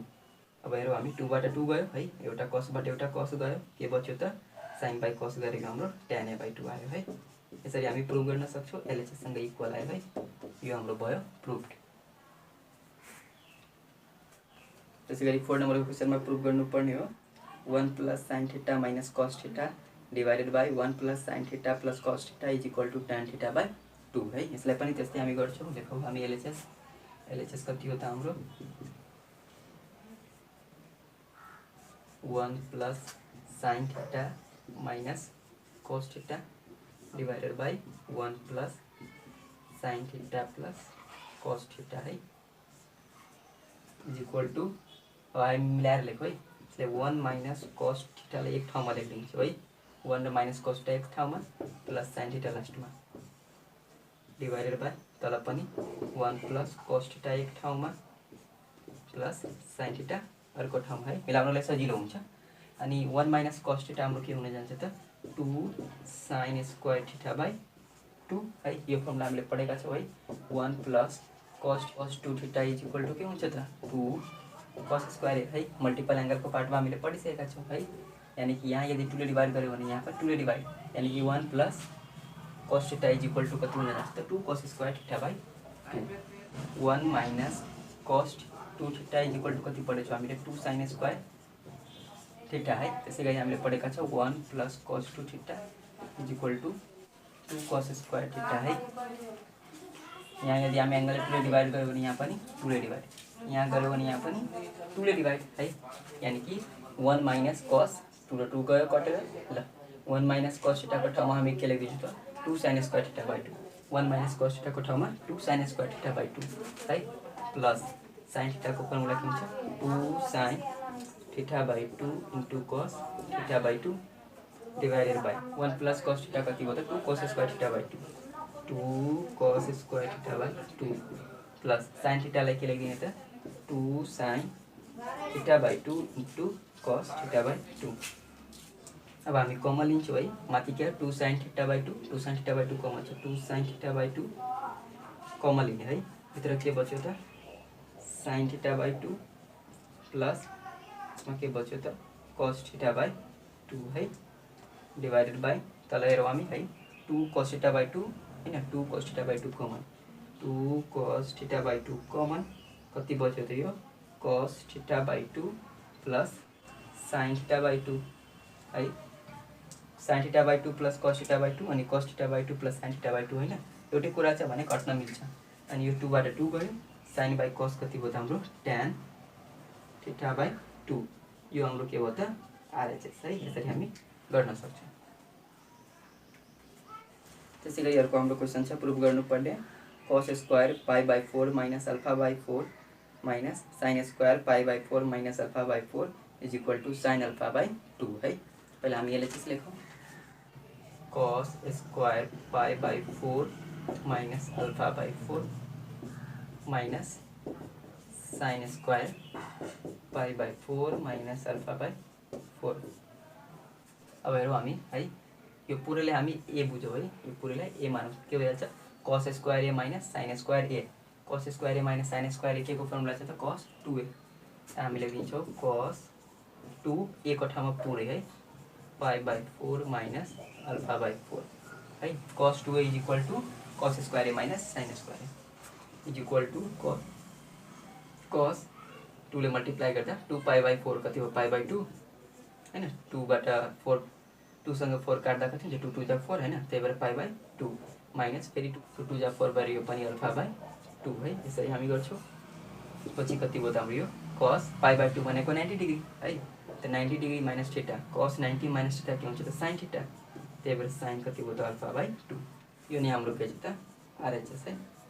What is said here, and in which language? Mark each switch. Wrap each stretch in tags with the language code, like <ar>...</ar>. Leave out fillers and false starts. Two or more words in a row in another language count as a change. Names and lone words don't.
<ne>अब हेरौँ हामी 2 बाट 2 गयो है एउटा cos बाट एउटा cos गयो के बच्यो त</ne> <en>sin by cos</en> <ne>गरेको हाम्रो</ne> <en>tan a by 2</en> <ne>आयो है। यसरी हामी प्रुभ गर्न सक्छौँ</ne> <en>LHS equal</en> <ne>आयो है। यो हाम्रो भयो प्रुभड। त्यसै गरी 4 नम्बरको क्वेसनमा प्रुभ गर्नुपर्ने हो</ne> <en>1 plus sin theta minus cos theta divided by 1 plus sin theta plus cos theta is equal to tan theta by 2</en> <ne>है। यसलाई पनि त्यस्तै हामी गर्छौँ। लेखौँ हामी LHS एलएचएस कति होता हाम्रो</ne> <en>1 plus sine theta minus cos theta divided by 1 plus sine theta plus cos theta</en> <ne>है</ne> <en>is equal to</en> <ne>हामी मिलाएर लेख है इसलिए</ne> <en>1 minus cos theta</en> <ne>एक ठाउँमा लेखिदिन्छु है 1 र</ne> <en>minus cos theta</en> <ne>एक ठाउँमा</ne> <en>plus sine theta</en> <ne>लास्टमा</ne> <en>divided by</en> <ne>तल पनि</ne> <en>1 plus cos theta</en> <ne>एक ठाउँमा</ne> <en>plus sine</en> <ne>थीटा अर्को ठाउँमा है मिलाउनलाई सजिलो हुन्छ अनि</ne> <en>1 minus cos theta</en> <ne>हाम्रो के हुन जान्छ त</ne> <en>2 sine square theta by 2</en> <ne>है यो फर्मुला हामीले पढेका छौँ है</ne> <en>1 plus cos 2 theta is equal to</en> <ne>के हुन्छ त</ne> <en>2 cos square</en> <ne>है</ne> <en>multiple angle part</en> <ne>हामीले पढिसकेका छौँ है यानी कि यहाँ यदि 2 ले डिवाइड गर्यो भने यहाँ पर 2 ले डिवाइड यानी कि</ne> <en>1 plus cos theta is equal to</en> <ne>कति हुन जान्छ त</ne> <en>2 cos square theta by</en> <ne>2</ne> <en>1 minus cos 2 theta is equal to</en> <ne>कति पढेछौँ हामीले</ne> <en>2 sine square theta</en> <ne>है त्यसै गरी हामीले पढेका छौँ</ne> <en>1 plus cos 2 theta is equal to 2 cos square theta</en> <ne>है यहाँ यदि हामी एंगल 2 ले डिवाइड गर्यो भने यहाँ पनि 2 ले डिवाइड यहाँ गर्यो भने यहाँ पनि 2 ले डिवाइड है यानी कि</ne> <en>1 minus cos 2</en> <ne>र 2 गयो कटेर ल</ne> <en>1 minus cos</en> <ne>थीटा को ठाउँमा हामी के लेख्दिन्छौँ त</ne> <en>2 sine square theta by 2 1 minus cos theta</en> <ne>को ठाउँमा</ne> <en>2 sine square theta by 2</en> <ne>है</ne> <en>plus sine theta</en> <ne>को फर्मुला के हुन्छ</ne> <en>2 sine theta by 2 into cos theta by 2 divided by 1 plus cos theta</en> <ne>कति हो त</ne> <en>2 cos square theta by 2 cos square theta by 2 plus sine theta</en> <ne>के लेखिदिने त</ne> <en>2 sine theta by 2 into cos theta by 2</en> <ne>अब हामी कमन लिन्छौँ है माथि के</ne> <en>2 sine theta by 2 2 sine theta</en> <ne>बाई 2 कमन छ</ne> <en>2 sine theta by 2</en> <ne>कमन लिने है भित्र के बच्यो त</ne> <en>sine theta by 2 plus</en> <ne>यसमा के बच्यो त</ne> <en>cos theta by 2</en> <ne>है</ne> <en>divided by</en> <ne>तल हेरौँ हामी है</ne> <en>2 cos theta by 2</en> <ne>हैन</ne> <en>2 cos theta by 2</en> <ne>कमन</ne> <en>2 cos theta by 2</en> <ne>कमन कति बच्यो त यो</ne> <en>cos theta by 2 plus sine theta by 2</en> <ne>है</ne> <en>sine theta by 2 plus cos theta by 2</en> <ne>अनि</ne> <en>cos theta by 2 plus sine theta by 2</en> <ne>हैन एउटै कुरा छ भने घट्न मिल्छ अनि यो 2 बाट 2 गयो</ne> <en>sine by cos</en> <ne>कति भयो त हाम्रो</ne> <en>tan theta by 2</en> <ne>यो हाम्रो के हो त आरएचएस है यसरी हामी गर्न सक्छौं त्यसै गरी अर्को हाम्रो क्वेशन छ प्रुभ गर्नुपर्ने</ne> <en>cos square pi by 4 minus alpha by 4 minus sin square pi by 4 minus alpha by 4 is equal to sin alpha by 2</en> <ne>है पहले हामी यसले चाहिँ लेखौँ</ne> <en>cos square pi by 4 minus alpha by 4 minus sin square pi by 4 minus alpha by 4</en> <ne>अब हेरौँ हामी है यो पुरैलाई हामी ए बुझौँ है यो पुरैलाई ए मानौँ के भइहाल्छ</ne> <en>cos square a minus sin square a cos square a minus sin square a</en> <ne>के को फर्मुला छ त</ne> <en>cos 2a</en> <ne>हामीले दिन्छौँ</ne> <en>cos 2 a</en> <ne>को ठाउँमा पुरै है</ne> <en>pi by 4 minus alpha by 4</en> <ne>है</ne> <en>cos 2a is equal to cos square a minus sin square is equal to cos 2</en> <ne>ले मल्टिप्लाई गर्दा</ne> <en>2 pi by 4</en> <ne>कति हो</ne> <en>pi by 2</en> <ne>हैन 2 बाट 4 2 सँग 4 काट्दा कति हुन्छ 2 2 जा 4 हैन त्यही भएर</ne> <en>pi by 2 minus</en> <ne>फेरि 2 2 जा 4 भएर यो पनि</ne> <en>alpha by 2</en> <ne>है यसरी हामी गर्छौँ पछि कति भयो त हाम्रो यो</ne> <en>cos pi by 2</en> <ne>भनेको</ne> <en>90 degree</en> <ne>है त</ne> <en>90 degree minus theta cos 90 minus theta</en> <ne>के हुन्छ त</ne> <en>sin theta</en> <ne>त्यही भएर sin कति भयो त</ne> <en>alpha by 2</en> <ne>यो नै हाम्रो के छ त आरएचएस है</ne>